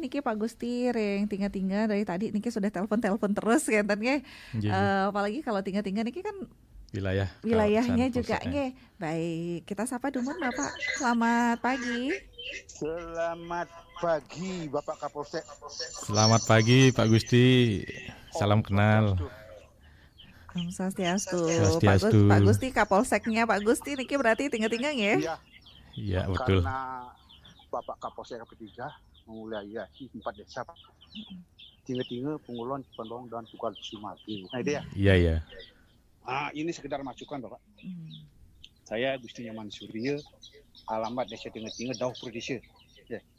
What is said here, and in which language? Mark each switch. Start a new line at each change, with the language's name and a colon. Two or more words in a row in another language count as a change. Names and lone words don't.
Indonesian: Niki Pak Gusti yang tinggal-tinggal dari tadi Niki sudah telepon terus ya kan. Apalagi kalau tinggal-tinggal Niki kan wilayahnya juga nggih. Baik, kita sapa dulu Bapak. Selamat pagi. Selamat pagi Bapak Kapolsek. Selamat pagi Pak Gusti. Salam kenal.
Balinese: Om Swastiastu. Swastiastu.
Indonesian: Pak Gusti Kapolseknya Pak Gusti niki berarti tinggal-tinggal ya? Iya, betul. Karena Bapak Kapolsek ketiga memulai 4 desa Pak. Tinggal-tinggal Pengulon, Pendong dan Tukar Sumati. Nah, itu ya. Iya. Ini sekedar masukan Bapak. Saya Gusti Nyaman Surya, alamat desa Tinggal-tinggal Dauh Perdesa.